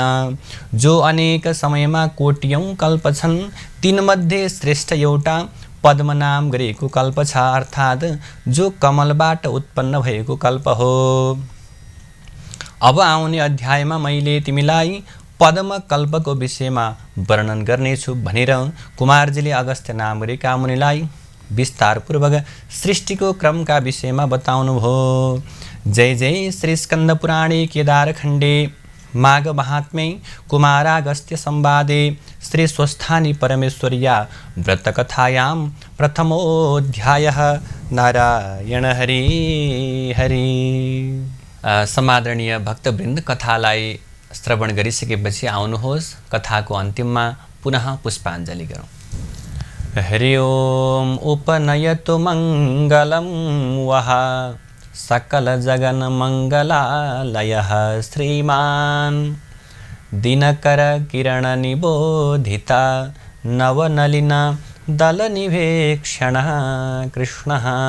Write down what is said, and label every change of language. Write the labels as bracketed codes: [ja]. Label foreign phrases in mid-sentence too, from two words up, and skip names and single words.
[ne] जो अनेक समयमा कोटियौं कल्प छन् तीनमध्ये श्रेष्ठ एउटा पद्म नाम गरेको कल्प छ, अर्थात् जो कमलबाट उत्पन्न भएको कल्प हो। अब आउने अध्यायमा मैले तिमीलाई पद्म कल्पको विषयमा वर्णन गर्नेछु भनेर कुमारजीले अगस्त्य नाम गरेका मुनिलाई विस्तारपूर्वक सृष्टिको क्रमका विषयमा बताउनुभयो। [sa] जय जय श्री स्कन्द पुराणे केदारखण्डे माघ महात्म्ये कुमारागस्त्य संवादे श्री स्वस्थानी परमेश्वर्या व्रतकथायां प्रथमोऽध्यायः। नारायण हरि हरि। [ne] समादरणीय भक्तवृन्द, कथालाई श्रवण गरिसकेपछि आउनुहोस् कथाको अन्तिममा पुनः पुष्पाञ्जलि गरौँ। [sa] हरि ओम। उपनयतु मङ्गलं वः सकल जगन मंगलालयः श्रीमान दिनकर किरण निबोधिता नवनलिन दल निवेक्षण कृष्णः